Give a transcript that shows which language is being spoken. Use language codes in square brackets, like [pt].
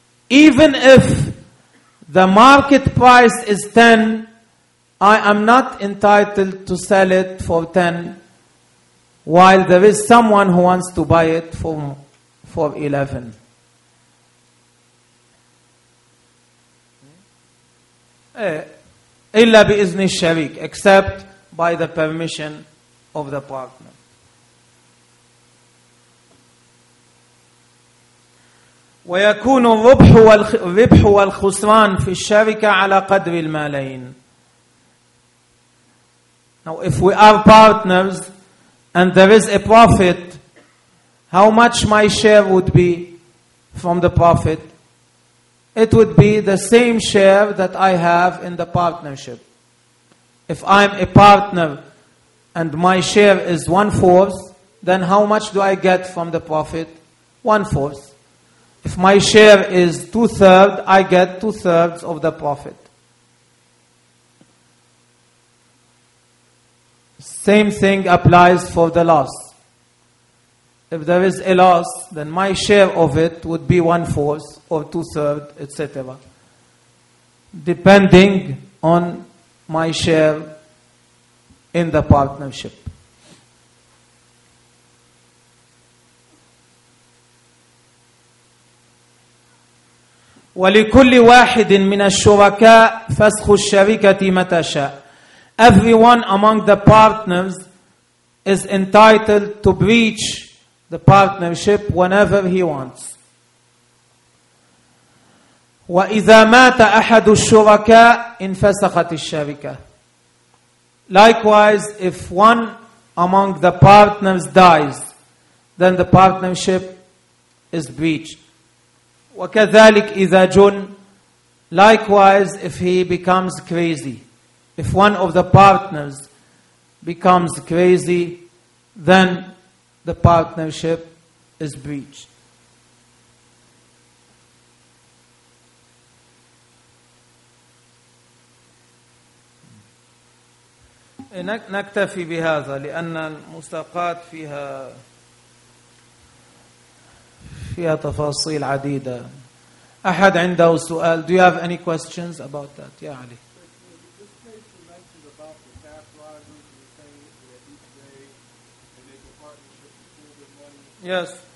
[en] Even if the market price is 10, I am not entitled to sell it for 10 while there is someone who wants to buy it for 11. [ar] إلا بإذن الشريك, [en] except by the permission of the partner. [ar] ويكون الربح والخسران في الشركة على قدر المالين. [en] Now if we are partners and there is a profit, how much my share would be from the profit? It would be the same share that I have in the partnership. If I'm a partner and my share is 1/4, then how much do I get from the profit? 1/4. If my share is 2/3, I get 2/3 of the profit. Same thing applies for the loss. If there is a loss, then my share of it would be 1/4 or 2/3, etc. Depending on my share in the partnership. [ar] ولكل واحد من الشركاء فسخ الشركة متى شاء. [en] Everyone among the partners is entitled to breach the partnership whenever he wants. [ar] وإذا مات أحد الشركاء انفسخت الشركة. [en] Likewise, if one among the partners dies, then the partnership is breached. [ar] وكذلك إذا جن. [en] Likewise, if he becomes crazy, if one of the partners becomes crazy, then the partnership is breached. [ar] نكتفي بهذا لأن المستقات فيها تفاصيل عديدة. أحد عنده سؤال؟ [en] Do you have any questions about that؟ [ar] يا علي. [en] Yes.